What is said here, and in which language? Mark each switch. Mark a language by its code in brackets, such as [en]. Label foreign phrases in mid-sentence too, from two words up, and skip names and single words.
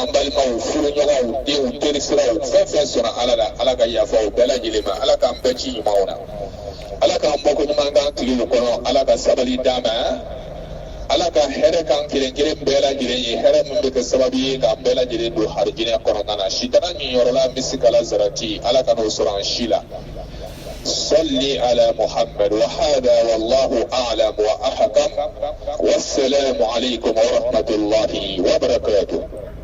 [bm] an balimaw furuɲɔgɔnw denw terisiraw fɛn fɛn sɔnna ala la ala ka yafa o bɛɛ lajɛlen ma ala k'an bɛɛ ci ɲumanw na ala k'an bɔ ko ɲuman k'an tile kɔnɔ ala ka sabali d'a ma ala ka hɛrɛ k'an kelen kelen bɛɛ lajɛlen ye hɛrɛ min bɛ kɛ sababu ye k'an bɛɛ lajɛlen don harijinɛ kɔnɔna na sitana ɲiyɔrɔla misikala zarati ala ka n'o sɔrɔ an si la [ar] صلي على محمد وهذا والله أعلم وأحكم والسلام عليكم ورحمة الله وبركاته